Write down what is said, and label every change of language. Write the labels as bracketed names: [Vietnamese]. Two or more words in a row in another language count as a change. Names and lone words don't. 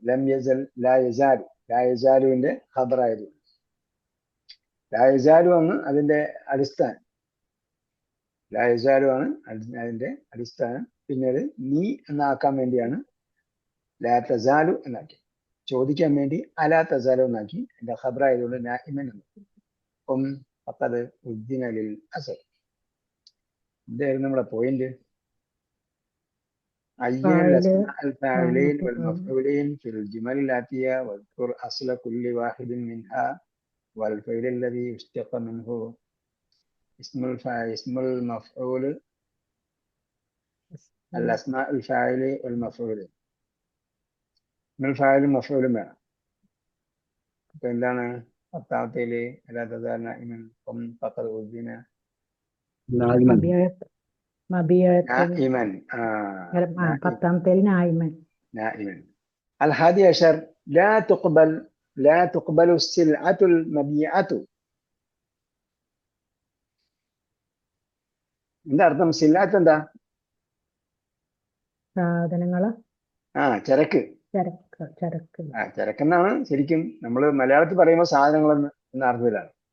[Arabic] لم يزل [Malayalam] ലായസാലുവിന്റെ ഖബറായതുകൊണ്ട് ലായസാലു ആണ് അതിന്റെ അടിസ്ഥാനം. ലായസാലു ആണ് അതിന്റെ അടിസ്ഥാനം. പിന്നീട് നീ എന്നാക്കാൻ വേണ്ടിയാണ് [Arabic] لا تزال [Malayalam] എന്നാക്കി. ചോദിക്കാൻ വേണ്ടി [Arabic] ألا تزال [Malayalam] എന്നാക്കി. എന്റെ ഖബറായതുകൊണ്ട് നാഇമൻ എന്നാക്കി. [Arabic] فقد أذن للأسر. [Malayalam] ഇതായിരുന്നു നമ്മുടെ പോയിന്റ്. [Arabic] عين الأسماء الفاعلين والمفعولين في الجمل الآتية واذكر أصل كل واحد منها والفعل الذي اشتق منه اسم المفعول الأسماء الفاعل والمفعول. اسم الفاعل المفعول [Malayalam] വേണം. അപ്പൊ എന്താണ് 10-ാമത്തേല്? [Arabic] ألا تزال نائما قم فقد أذن نائما. [Malayalam] 10-ാമത്തേല് നാഇമൻ. [Arabic] الحادي عشر لا تقبل السلعة المبيعة. [Malayalam] എന്താ അർത്ഥം? സിൽഅത്ത് എന്താ? സാധനങ്ങള്. ചരക്ക്. ചരക്കെന്നാണ് ശരിക്കും നമ്മൾ മലയാളത്തിൽ പറയുമ്പോൾ സാധനങ്ങൾ എന്ന അർത്ഥത്തിലാണ്.